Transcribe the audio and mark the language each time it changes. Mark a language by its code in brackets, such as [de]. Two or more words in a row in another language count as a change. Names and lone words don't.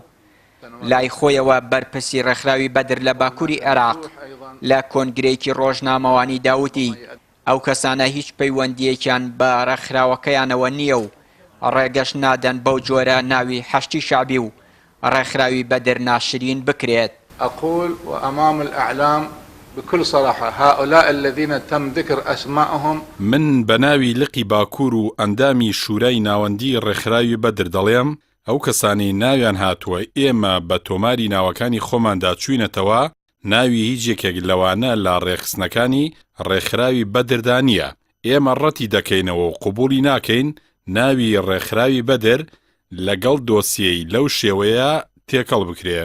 [ckb] لای خۆیەوە بەرپرسی ڕێکخراوی بەدر لە باکووری عێراق لە کۆنگرەیەکی ڕۆژنامەوانی داوتی ئەو کەسانە هیچ پەیوەندیەکیان بە ڕێکخراوەکەیانەوە نییە و ڕێگەش نادەن بەو جۆرە ناوی حەشتی شەعبی و ڕێکخراوی بەدر ناشرین بکرێت. [ar] أقول وأمام الأعلام بكل صراحة هؤلاء الذين تم ذكر أسماءهم [ckb] من بناوي لقي باكور أندامي شوراي ناوندي رخراوي بدر دڵێم ئەو کەسانی ناویان هاتووە ئێمە بە تۆماری ناوەکانی خۆماندا چوینەتەوە ناوی هیچ یەکێک لەوانە لە ڕێخستنەکانی ڕێکخراوی بەدردا نییە. ئێمە ڕەتی دەکەینەوە و قبولی ناکەین ناوی ڕێکخراوی بەدر لەگەڵ دۆسیەی لەو شێوەیە تێکەڵ بکرێ.